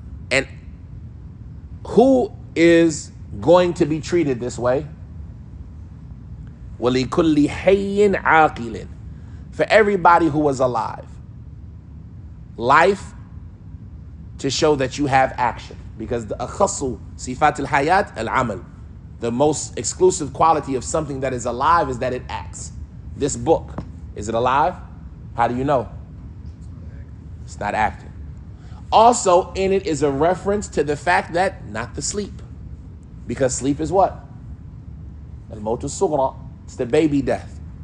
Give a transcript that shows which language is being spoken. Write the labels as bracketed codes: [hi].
[en] And who is going to be treated this way? [ar] وَلِكُلِّ حَيٍّ عَاقِلٍ. [en] For everybody who was alive. Life to show that you have action. Because the [ar] أخص صفات الحياة العمل. [en] The most exclusive quality of something that is alive is that it acts. This book, is it alive? How do you know? It's not acting. Also in it is a reference to the fact that not the sleep. Because sleep is what? Al-Mawt al-Sughra. It's the baby death.